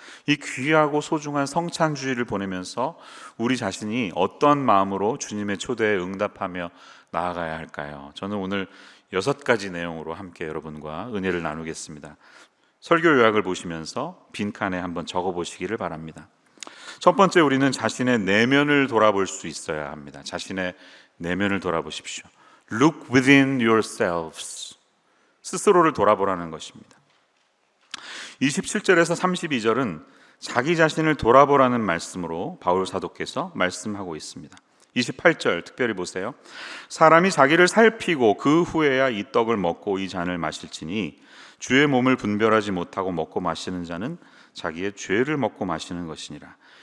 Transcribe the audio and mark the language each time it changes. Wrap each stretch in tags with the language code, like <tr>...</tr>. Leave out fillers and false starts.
<ko>이 귀하고 소중한 성찬주의를 보내면서 우리 자신이 어떤 마음으로 주님의 초대에 응답하며 나아가야 할까요? 저는 오늘 6가지 내용으로 함께 여러분과 은혜를 나누겠습니다. 설교 요약을 보시면서 빈칸에 한번 적어보시기를 바랍니다. 첫 번째, 우리는 자신의 내면을 돌아볼 수 있어야 합니다. 자신의 내면을 돌아보십시오.</ko> <en>Look within yourselves.</en> <ko>스스로를 돌아보라는 것입니다. 27절에서 32절은 자기 자신을 돌아보라는 말씀으로 바울 사도께서 말씀하고 있습니다. 28절 특별히 보세요. 사람이 자기를 살피고 그 후에야 이 떡을 먹고 이 잔을 마실지니 주의 몸을 분별하지 못하고 먹고 마시는 자는 자기의 죄를 먹고 마시는 것이니라.</ko>